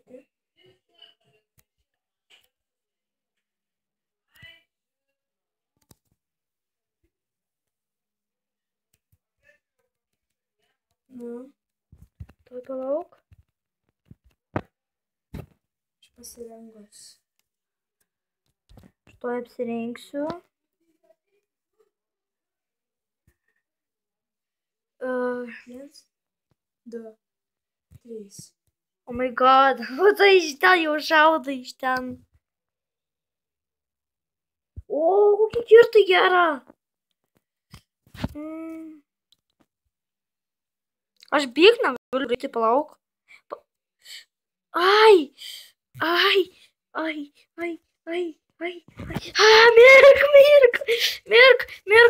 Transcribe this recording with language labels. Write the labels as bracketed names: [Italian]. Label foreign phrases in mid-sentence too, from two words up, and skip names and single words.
[Lithuanian] Tu palauk. Aš pasirengus. Štai apsirengsiu. Viens, du, trys. [English] Oh my god, [Lithuanian] tai iš ten jau šauda iš ten. O, kokia kirtai gera. Aš bėgt negaliu greitai, palauk. Ai. Mirk.